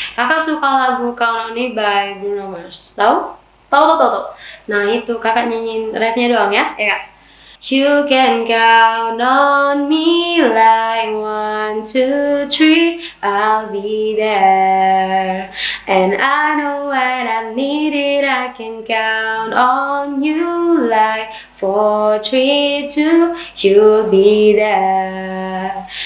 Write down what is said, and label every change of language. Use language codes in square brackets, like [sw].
[id] Kakak suka lagu Count on Me by Bruno Mars. Tahu? Tahu. Nah, itu kakak nyanyiin rapnya doang ya. Ya Kak. [en] You can count on me like 1, 2, 3, I'll be there. And I know when I need it, I can count on you like 4, 3, 2, you'll be there.